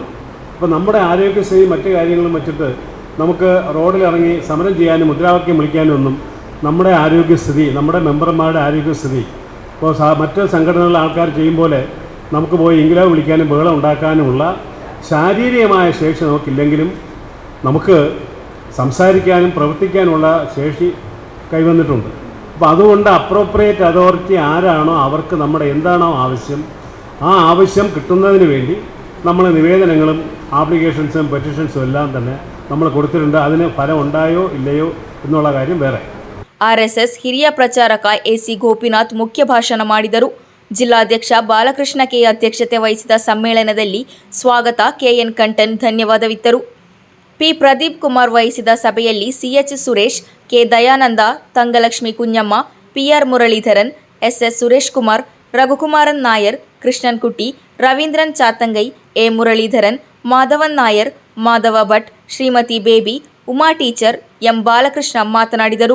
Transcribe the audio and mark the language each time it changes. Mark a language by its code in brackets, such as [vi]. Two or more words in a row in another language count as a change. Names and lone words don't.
[ml] അപ്പോൾ നമ്മുടെ ആരോഗ്യസ്ഥിതി മറ്റു കാര്യങ്ങളും വെച്ചിട്ട് നമുക്ക് റോഡിലിറങ്ങി സമരം ചെയ്യാനും മുദ്രാവാക്യം വിളിക്കാനും ഒന്നും നമ്മുടെ ആരോഗ്യസ്ഥിതി, നമ്മുടെ മെമ്പർമാരുടെ ആരോഗ്യസ്ഥിതി ഇപ്പോൾ മറ്റ് സംഘടനകളിലെ ആൾക്കാർ ചെയ്യും പോലെ നമുക്ക് പോയി ഇംഗ്ലീഷ് വിളിക്കാനും ബഹളം ഉണ്ടാക്കാനുമുള്ള ശാരീരികമായ ശേഷി നമുക്കില്ലെങ്കിലും നമുക്ക് സംസാരിക്കാനും പ്രവർത്തിക്കാനുള്ള ശേഷി കൈവന്നിട്ടുണ്ട്. അപ്പോൾ അതുകൊണ്ട് [en] appropriate authority [ml] ആരാണോ അവർക്ക് നമ്മുടെ എന്താണോ ആവശ്യം, ആ ആവശ്യം കിട്ടുന്നതിന് വേണ്ടി നമ്മൾ നിവേദനങ്ങളും ആപ്ലിക്കേഷൻസും പെറ്റീഷൻസും എല്ലാം തന്നെ നമ്മൾ കൊടുത്തിട്ടുണ്ട്. അതിന് ഫലം ഉണ്ടായോ ഇല്ലയോ എന്നുള്ള കാര്യം വേറെ. [kn] RSS ಹಿರಿಯ ಪ್ರಚಾರಕ AC ಗೋಪಿನಾಥ್ ಮುಖ್ಯ ಭಾಷಣ ಮಾಡಿದರು. ಜಿಲ್ಲಾಧ್ಯಕ್ಷ ಬಾಲಕೃಷ್ಣ ಕೆ ಅಧ್ಯಕ್ಷತೆ ವಹಿಸಿದ ಸಮ್ಮೇಳನದಲ್ಲಿ ಸ್ವಾಗತ KN ಕಂಠನ್ ಧನ್ಯವಾದವಿತ್ತರು. P ಪ್ರದೀಪ್ ಕುಮಾರ್ ವಹಿಸಿದ ಸಭೆಯಲ್ಲಿ CH ಸುರೇಶ್, K ದಯಾನಂದ, ತಂಗಲಕ್ಷ್ಮಿ ಕುഞ്ഞಮ್ಮ, PR ಮುರಳೀಧರನ್, SS ಸುರೇಶ್ ಕುಮಾರ್, ರಘುಕುಮಾರನ್ ನಾಯರ್, ಕೃಷ್ಣನ್ ಕುಟ್ಟಿ, ರವೀಂದ್ರನ್ ಚಾತಂಗೈ, A ಮುರಳೀಧರನ್, ಮಾಧವನ್ ನಾಯರ್, ಮಾಧವ ಭಟ್, ಶ್ರೀಮತಿ ಬೇಬಿ, ಉಮಾ ಟೀಚರ್, M ಬಾಲಕೃಷ್ಣ ಮಾತನಾಡಿದರು.